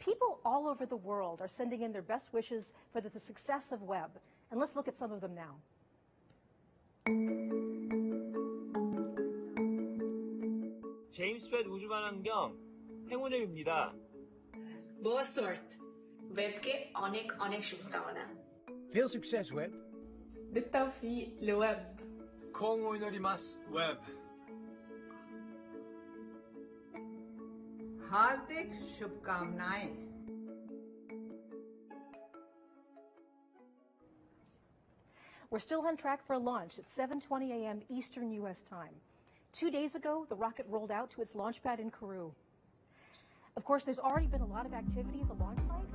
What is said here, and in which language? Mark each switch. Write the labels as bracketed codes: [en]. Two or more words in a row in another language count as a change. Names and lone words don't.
[en] People all over the world are sending in their best wishes for the success of Webb. And let's look at some of them now. [ko] 제임스 웹 우주만원경 행운을 빕니다. [pt] Boa sorte. [bn] Webকে অনেক অনেক শুভকামনা. [nl] Veel succes, Webb. [ar] بالتوفيق لويب. [ja] こんご いのります, Webb. [hi] हार्दिक शुभकामनाएं. [en] We're still on track for a launch at 7:20 a.m. Eastern U.S. time. 2 days ago, the rocket rolled out to its launch pad in Kuru. Of course, there's already been a lot of activity at the launch site.